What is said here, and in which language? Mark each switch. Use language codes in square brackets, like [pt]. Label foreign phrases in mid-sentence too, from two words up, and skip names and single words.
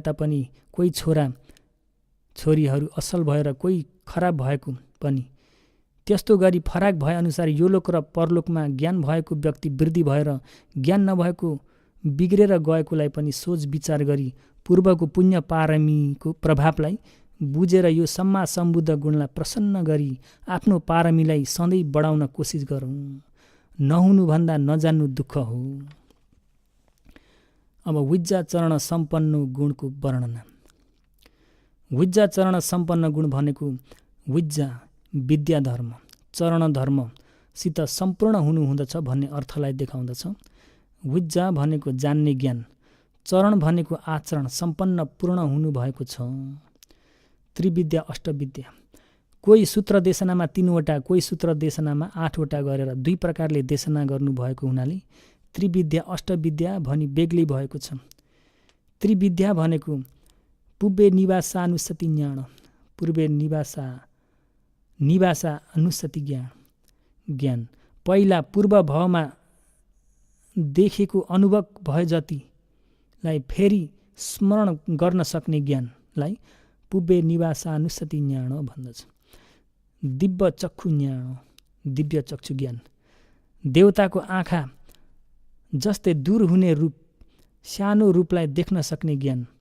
[ne] तापनि कोही छोरा छोरीहरू असल भएर कोही खराब भएको पनि, त्यस्तो गरी फरक भएअनुसार यो लोक र परलोकमा ज्ञान भएको व्यक्ति वृद्धि भएर ज्ञान नभएको बिग्रेर गएकोलाई पनि सोच विचार गरी पूर्वको पुण्य पारमीको प्रभावलाई बुझेर यो सम्मा सम्बुद्ध गुणलाई प्रसन्न गरी आफ्नो पारमीलाई सधैँ बढाउन कोसिस गरौँ। नहुनुभन्दा नजान्नु दुःख हो। अब विद्या चरण सम्पन्न गुणको वर्णना। विद्या चरण सम्पन्न गुण भनेको विद्या विद्या धर्म, चरण धर्मसित सम्पूर्ण हुनुहुँदछ भन्ने अर्थलाई देखाउँदछ। विद्या भनेको जान्ने ज्ञान, चरण भनेको आचरण सम्पन्न पूर्ण हुनुभएको छ। त्रिविद्या अष्टविद्या, कोही सूत्र देशनामा 3वटा, कोही सूत्र देशनामा 8वटा गरेर 2 प्रकारले देशना गर्नुभएको हुनाले त्रिविद्या अष्टविद्या भनी बेग्लै भएको छ। त्रिविद्या भनेको पूर्वे निवासानुसति ज्ञान, पूर्वे निवासा अनुसति ज्ञान, पहिला पूर्व भवमा देखेको अनुभव भए जतिलाई फेरि स्मरण गर्न सक्ने ज्ञानलाई पूर्वे निवासानुसति ज्ञान भन्दछ। दिव्य चक्षु ज्ञान, दिव्य चक्षु ज्ञान, देवताको आँखा जस्तै दूर हुने रूप, सानो रूपलाई देख्न सक्ने ज्ञान।